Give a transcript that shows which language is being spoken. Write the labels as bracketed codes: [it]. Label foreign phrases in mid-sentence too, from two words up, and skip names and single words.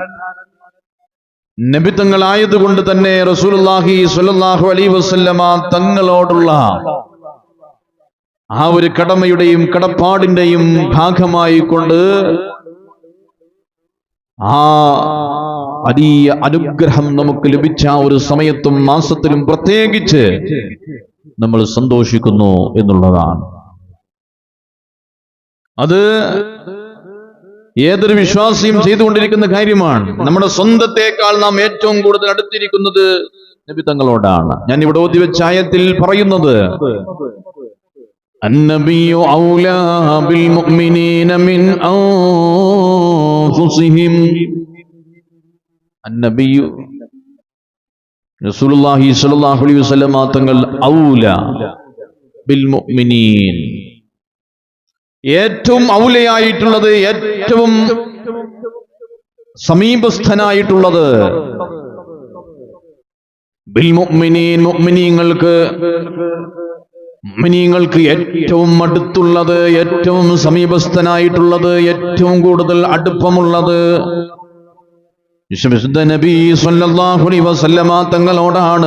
[ml] നബി തങ്ങളായതുകൊണ്ട് തന്നെ [ar] رسول الله صلى الله عليه وسلم [ml] തങ്ങളോടുള്ള ആ ഒരു കടമയുടെയും കടപ്പാടിന്റെയും ഭാഗമായി കൊണ്ട് ആ വലിയ അനുഗ്രഹം നമുക്ക് ലഭിച്ച ഒരു സമയത്തും മാസത്തിലും പ്രത്യേകിച്ച് നമ്മൾ സന്തോഷിക്കുന്നു എന്നുള്ളതാണ്. അത് ഏതൊരു വിശ്വാസിയും ചെയ്തുകൊണ്ടിരിക്കുന്ന കാര്യമാണ്. നമ്മുടെ സ്വന്തത്തെക്കാൾ നാം ഏറ്റവും കൂടുതൽ അടുത്തിരിക്കുന്നത് നബി തങ്ങളോടാണ്. ഞാൻ ഇവിടെ ഓതി വെച്ച ആയത്തിൽ പറയുന്നത്, [ar] النبي أولى بالمؤمنين من أنفسهم. [ml] النبي [ar] رسول الله صلى الله عليه وسلم [ml] തങ്ങൾ [ar] أولى بالمؤمنين, [ml] ഏറ്റവും ഔലയായിട്ടുള്ളത്, ഏറ്റവും സമീപസ്ഥനായിട്ടുള്ളത്, [ar] بالمؤمنين, [ml] മുഅ്മിനീങ്ങൾക്ക് ഏറ്റവും അടുത്തുള്ളത്, ഏറ്റവും സമീപസ്ഥനായിട്ടുള്ളത്, ഏറ്റവും കൂടുതൽ അടുപ്പമുള്ളത് വിശുദ്ധ നബി [ar] صلى الله عليه وسلم [ml] തങ്ങളോടാണ്.